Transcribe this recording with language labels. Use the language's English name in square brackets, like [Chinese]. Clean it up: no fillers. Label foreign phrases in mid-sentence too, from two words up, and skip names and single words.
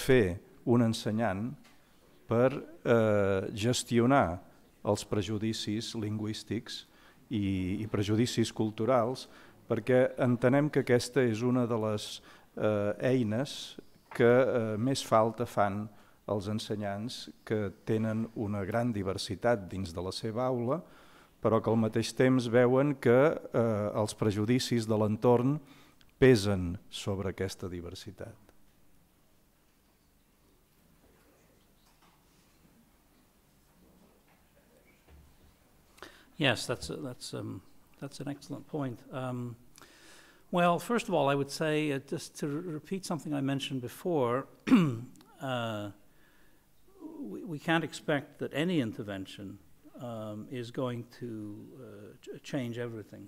[Catalan] fer un ensenyant per gestionar els prejudicis lingüístics i prejudicis culturals, perquè entenem que aquesta és una de les eines que més falta fan els ensenyants que tenen una gran diversitat dins de la seva aula, però que al mateix temps veuen que els prejudicis de l'entorn pesen sobre aquesta diversitat. [English] Yes, that's an excellent point. Well, first of all, I would say, just to repeat something I mentioned before, we can't expect that any intervention is going to change everything.